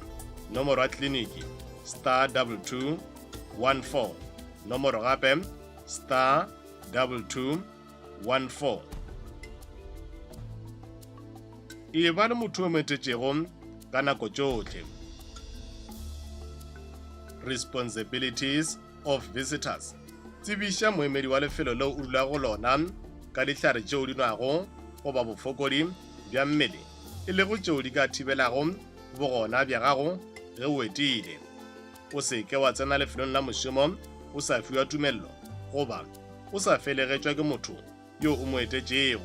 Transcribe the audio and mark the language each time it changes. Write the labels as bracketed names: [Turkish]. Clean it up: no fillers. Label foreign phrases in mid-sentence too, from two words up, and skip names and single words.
[Northern Sotho] Nomoro ya kliniki *2214. Nomoro gape *2214. E ba le motho o metetšego ka nako tšohle. [English] Responsibilities of visitors. [Northern Sotho] Tsebiša moemedi wa lefelo leo o dula go lona ka dihlare tšeo di nwago goba bofokodi bja mmele e lego tšeo di ka thibelago bogona bja gago ge o etile. O se ke wa tsena lefelong la mošomo o sa fiwa tumello goba o sa felegetšwa ke motho yo o mo etetšego.